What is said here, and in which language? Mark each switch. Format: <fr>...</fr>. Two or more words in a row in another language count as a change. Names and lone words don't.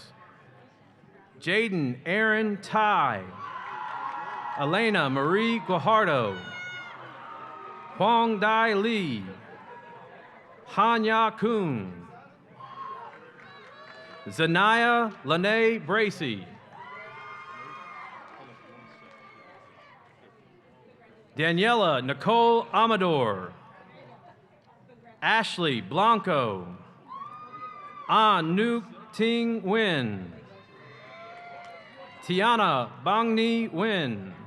<en>Jaden Aaron Tai. Elena Marie Guajardo. Huang Dai Li. Hanya Kun. Zanaya Lene Bracy. Daniela Nicole Amador. Ashley Blanco. An Nuk Ting Nguyen. Tiana Bangni Nguyen.</en>